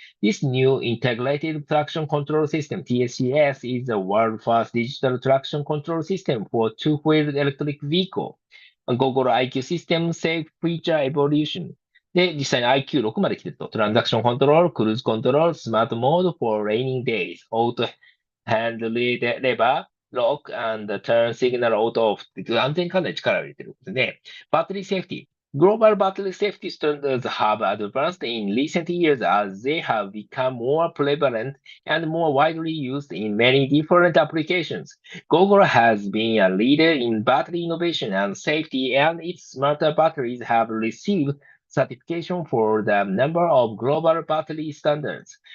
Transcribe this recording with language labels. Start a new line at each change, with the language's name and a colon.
English: This new integrated traction control system, TSCS, is the world's first digital traction control system for two-wheeled electric vehicle. Gogoro IQ System Safe Feature Evolution。
Japanese: で、実際に IQ6 まで来てると、トランザクションコントロール、クルーズコントロール、スマートモード
English: for raining days、
Japanese: オートハンドレバー、ロック、
English: and turn signal auto off
Japanese: っていう安全管理に力を入れてることで、バッテリーセーフティー。
English: Global battery safety standards have advanced in recent years as they have become more prevalent and more widely used in many different applications. Gogoro has been a leader in battery innovation and safety, and its smarter batteries have received certification for the number of global battery standards.